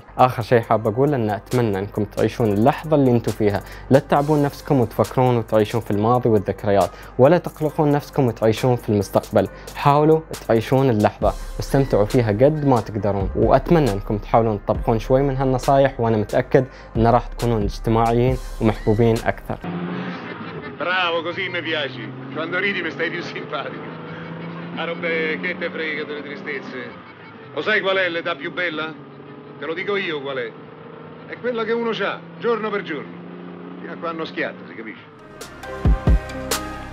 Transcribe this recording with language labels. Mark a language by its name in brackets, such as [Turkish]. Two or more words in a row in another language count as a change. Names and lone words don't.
[Arabic] آخر شيء حاب أقول أن أتمنى أنكم تعيشون اللحظة اللي أنتم فيها، لا تتعبون نفسكم وتفكرون وتعيشون في الماضي والذكريات، ولا تقلقون نفسكم وتعيشون في المستقبل. حاولوا تعيشون اللحظة واستمتعوا فيها قد ما تقدرون، وأتمنى أنكم تحاولون تطبقون شوي من هالنصايح، وأنا متأكد أن راح تكونون اجتماعيين ومحبوبين أكثر. [Italian] Bravo, così mi piaci. Quando ridi mi stai più simpatico. Ma robe che te frega delle tristezze. Lo sai qual è l'età più bella? Te lo dico io qual è. È quella che uno c'ha, giorno per giorno. Fino a quando schiatta, si capisce?